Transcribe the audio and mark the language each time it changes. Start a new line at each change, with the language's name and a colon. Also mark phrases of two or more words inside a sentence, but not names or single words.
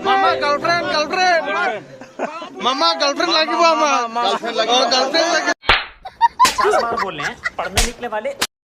Indonesian: Mama, girlfriend. Mama, girlfriend lagi bu ama. Girlfriend lagi. girlfriend lagi.
Hindi: 50 बार बोल रहे हैं पढ़ने निकले वाले